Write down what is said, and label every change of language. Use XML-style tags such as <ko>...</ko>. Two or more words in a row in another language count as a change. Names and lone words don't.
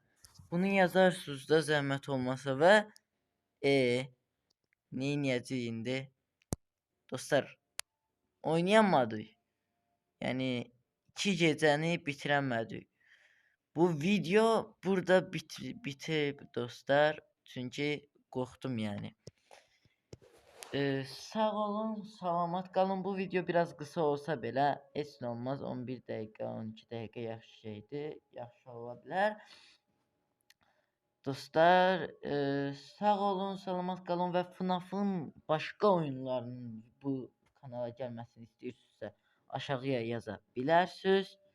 <az>Bunu yazarsınız da</az> <tr>zahmet olmasa</tr> <az>ve neyniyəcək indi?</az> <tr>Dostlar oynayamadık.</tr> <az>Yani 2 gecəni bitirəmədik. Bu video burada bitib dostlar.</az> <tr>Çünkü korktum yani.</tr> <az>Sağ olun, salamat qalın. Bu video</az> <tr>biraz kısa olsa</tr> <az>belə heç nə olmaz. 11 dəqiqə, 12 dəqiqə yaxşı şeydir. Yaxşı ola bilər. Dostlar, sağ olun, salamat qalın və FNAF-ın başqa oyunlarının bu kanala gəlməsini istəyirsinizsə, aşağıya yaza bilərsiniz.</az>